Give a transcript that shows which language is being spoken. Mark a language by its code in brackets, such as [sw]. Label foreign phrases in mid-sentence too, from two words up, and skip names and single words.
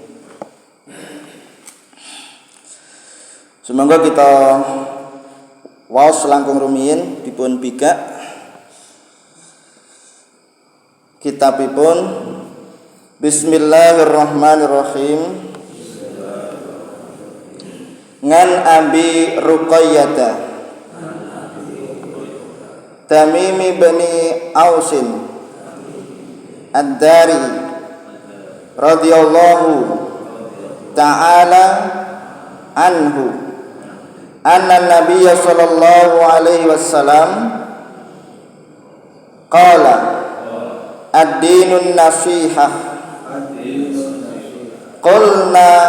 [jv] Semoga kita waos langkung rumiyin dipun bikak kitabipun. [ar] بسم الله الرحمن الرحيم. عن أبي رقية تميم بن أوس الداري رضي الله تعالى عنه أن النبي صلى الله عليه وسلم قال الدين النصيحة قلنا